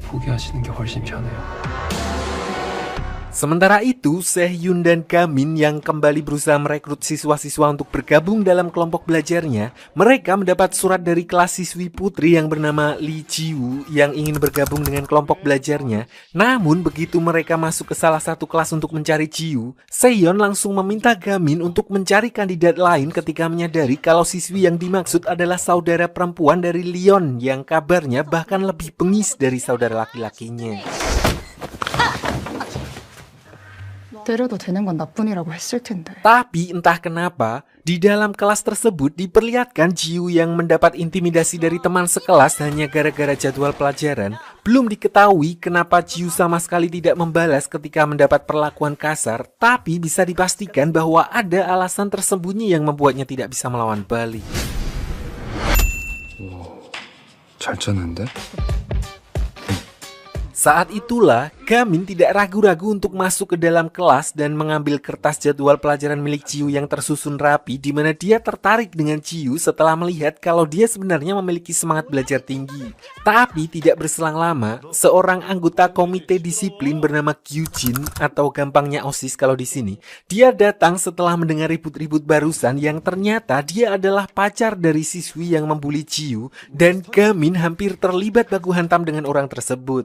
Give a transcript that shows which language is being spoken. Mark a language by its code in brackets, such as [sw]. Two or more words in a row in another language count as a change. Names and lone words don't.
[id] Sementara itu, Sehhyun dan Gamin yang kembali berusaha merekrut siswa-siswa untuk bergabung dalam kelompok belajarnya, mereka mendapat surat dari kelas siswi putri yang bernama Lee Ji-woo yang ingin bergabung dengan kelompok belajarnya. Namun, begitu mereka masuk ke salah satu kelas untuk mencari Ji-woo, Sehyeon langsung meminta Gamin untuk mencari kandidat lain ketika menyadari kalau siswi yang dimaksud adalah saudara perempuan dari Leon yang kabarnya bahkan lebih bengis dari saudara laki-lakinya. [ko] 때려도 되는 건 나뿐이라고 했을 텐데. [id] Tapi entah kenapa, di dalam kelas tersebut diperlihatkan Ji-woo yang mendapat intimidasi dari teman sekelas hanya gara-gara jadwal pelajaran. Belum diketahui kenapa Ji-woo sama sekali tidak membalas ketika mendapat perlakuan kasar, tapi bisa dipastikan bahwa ada alasan tersembunyi yang membuatnya tidak bisa melawan balik. [ko] 잘 짰는데? [id] Saat itulah, Gamin tidak ragu-ragu untuk masuk ke dalam kelas dan mengambil kertas jadwal pelajaran milik Ji-woo yang tersusun rapi, di mana dia tertarik dengan Ji-woo setelah melihat kalau dia sebenarnya memiliki semangat belajar tinggi. Tapi tidak berselang lama, seorang anggota komite disiplin bernama Kyujin atau gampangnya OSIS kalau di sini, dia datang setelah mendengar ribut-ribut barusan yang ternyata dia adalah pacar dari siswi yang membuli Ji-woo, dan Gamin hampir terlibat baku hantam dengan orang tersebut.